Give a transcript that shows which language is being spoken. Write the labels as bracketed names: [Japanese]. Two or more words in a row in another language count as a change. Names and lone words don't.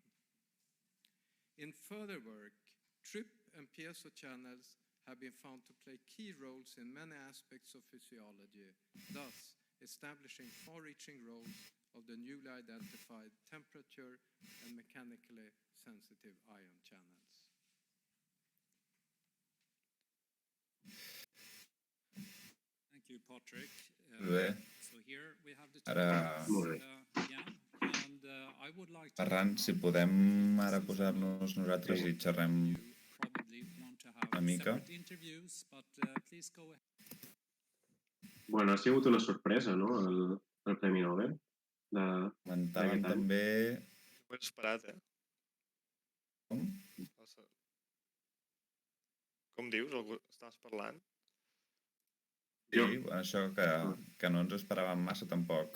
[English] In further work, TRP and piezo channels have been found to play key roles in many aspects of physiology, thus establishing far-reaching roles of the newly identified temperature and mechanically sensitive ion channels. Thank you, Patrick. [Catalan] Bé, [English] So here we have the [Catalan] ara, Molt bé. [English] again, and I would like to [Catalan] Ferran, si podem ara posar-nos nosaltres i xerrem [English] you probably want to have [Catalan] una mica. [English] separate interviews, but please go ahead. [Catalan] Bueno, ha sigut una sorpresa, no?, el Premi Nobel. Comentàvem d'aquest any. també... Ho he esperat, Com? Com dius? Estaves parlant? Sí, això que no ens esperàvem massa tampoc.